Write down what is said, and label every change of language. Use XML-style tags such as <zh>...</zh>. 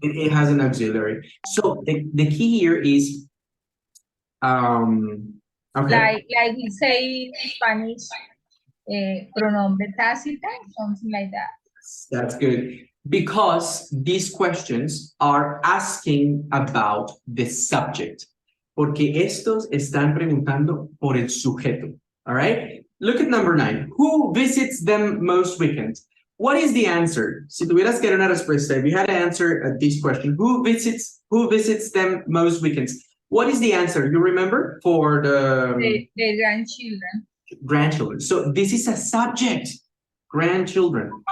<en>it has an auxiliary. So the key here is, okay. Like we say in Spanish,</en> <es>pronombre tácita,</es> <en>something like that. That's good. Because these questions are asking about the subject.</en> <es>Porque estos están preguntando por el sujeto.</es> <en>All right? Look at number 9. Who visits them most weekends? What is the answer?</en> <es>Si tuvieras que dar una respuesta,</es> <en>if you had to answer this question, who visits them most weekends? What is the answer? You remember? For the The grandchildren. grandchildren. So this is a subject. Grandchildren.</en>